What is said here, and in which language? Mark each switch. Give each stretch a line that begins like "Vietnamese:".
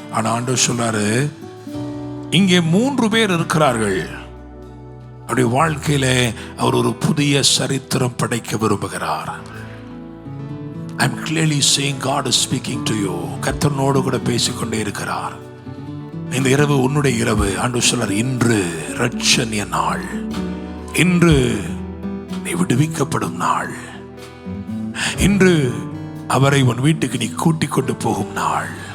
Tamil: ஆனா ஆண்டவர் சொல்றாரு, இங்கே 3 பேர் இருக்கிறார்கள். அவருடைய வாழ்க்கையில அவர் ஒரு புதிய சரித்திரம் படைக்க விரும்புகிறார்.
English: I am clearly saying God is speaking to you.
Tamil: கர்த்தரோடு கூட பேசிக்கொண்டே இருக்கிறார். இந்த இரவு உன்னுடைய இரவு. ஆண்டவர் சொல்றார், இன்று இரட்சணிய நாள், இன்று நீ விடுவிக்கப்படும் நாள், இன்று அவரை உன் வீட்டுக்கு நீ கூட்டிக் கொண்டு போகும் நாள்.